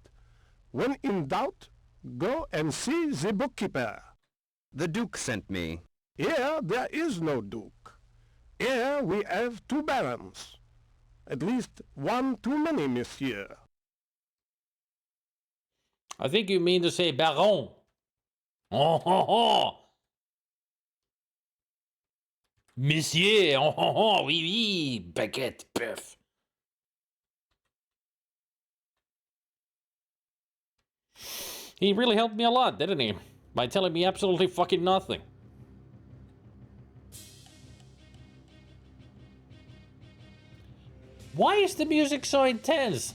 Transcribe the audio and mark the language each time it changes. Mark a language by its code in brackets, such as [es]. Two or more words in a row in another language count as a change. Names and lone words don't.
[en] When in doubt, go and see the bookkeeper. The Duke sent me. Here there is no Duke. Here we have two barons. At least one too many, monsieur. I think you mean to say baron. Oh, ho, ho. Monsieur, oh, ho, ho, [fr] oui, oui, baguette, bœuf. [en] He really helped me a lot, didn't he? By telling me absolutely fucking nothing. Why is the music so intense?